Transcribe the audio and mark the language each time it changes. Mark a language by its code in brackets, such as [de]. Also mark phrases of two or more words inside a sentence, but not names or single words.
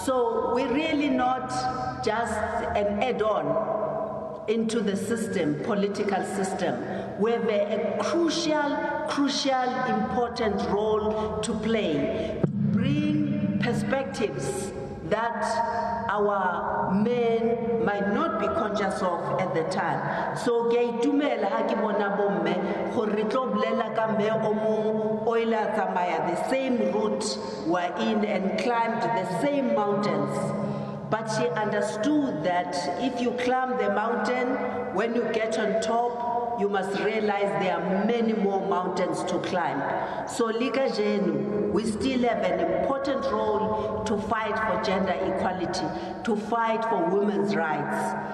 [en] So we're really not just an add-on into the system, political system. We have a crucial, important role to play, to bring perspectives that our men might not be conscious of at the time. [st] So ke itumela ha ke bona bomme gore re tlo bolela ka mme o mong o ile a tsamaya [en] the same route we're in and climbed the same mountains. But she understood that if you climb the mountain, when you get on top, you must realize there are many more mountains to climb. So Liga Jenu, we still have an important role to fight for gender equality, to fight for women's rights.